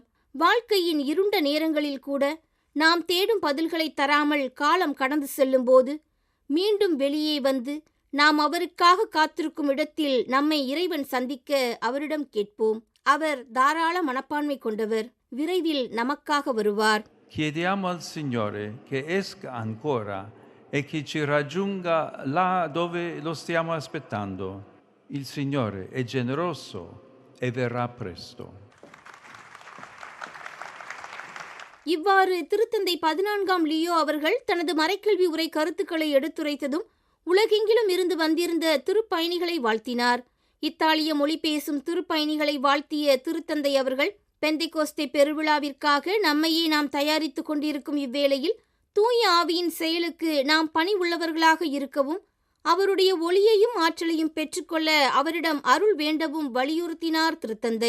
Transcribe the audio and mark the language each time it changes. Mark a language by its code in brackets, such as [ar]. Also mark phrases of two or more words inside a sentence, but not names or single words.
[ta] வாழ்க்கையின் இருண்ட நேரங்களில் கூட நாம் தேடும் பதில்களை தராமல் காலம் கடந்து செல்லும் போது மீண்டும் வெளியே வந்து நாம் அவருக்காக காத்திருக்கும் இடத்தில் நம்மை இறைவன் சந்திக்க அவரிடம் கேட்போம். அவர் தாராள மனப்பான்மை கொண்டவர். விரைவில் நமக்காக வருவார். [it] Chiediamo al Signore che esca ancora e che ci raggiunga là dove lo stiamo aspettando. Il Signore è generoso e verrà presto. [ta] இவ்வாறு திருத்தந்தை 14ஆம் லியோ அவர்கள் தனது மறைக்கல்வி உரை கருத்துக்களை எடுத்துரைத்ததும் உலகெங்கிலும் இருந்து வந்திருந்த திருப்பயணிகளை வாழ்த்தினார். இத்தாலிய மொழி பேசும் திருப்பயணிகளை வாழ்த்திய திருத்தந்தை அவர்கள், பெந்தைகோஸ்தே பெருவிழாவிற்காக நம்மையே நாம் தயாரித்துக் கொண்டிருக்கும் இவ்வேளையில் தூய ஆவியின் செயலுக்கு நாம் பணி உள்ளவர்களாக இருக்கவும் அவருடைய ஒளியையும் ஆற்றலையும் பெற்றுக்கொள்ள அவரிடம் அருள் வேண்டவும் வலியுறுத்தினார் திருத்தந்தை.